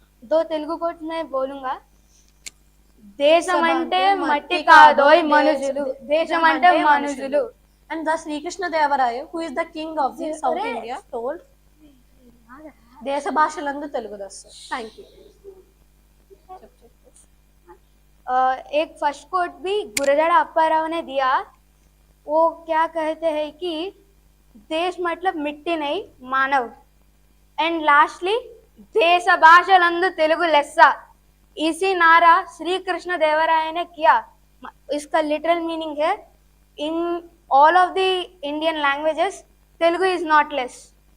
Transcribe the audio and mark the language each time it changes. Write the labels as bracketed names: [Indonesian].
[Hindi] दो तेलुगु कोट्स मैं बोलूंगा. [Telugu] దేశమంటే మట్టి కాదోయ్ మనుషులు, దేశమంటే మనుషులు. [English] And the Sri Krishna Devaraya, who is the king of the South India, told [Telugu] దేశ భాషలందు తెలుగు దశ. [English] Thank you. [Hindi] एक फर्स्ट कोट भी गुरजाड़ा अप्पाराव ने दिया. वो क्या कहते हैं कि देश मतलब मिट्टी नहीं मानव. [English] and lastly [Telugu] देश भाषलंदु तेलुगु लेस्सा. [Hindi] इसी नारा श्री कृष्ण देवराय ने किया. इसका लिटरल मीनिंग है [English] In all of the Indian languages Telugu is not less.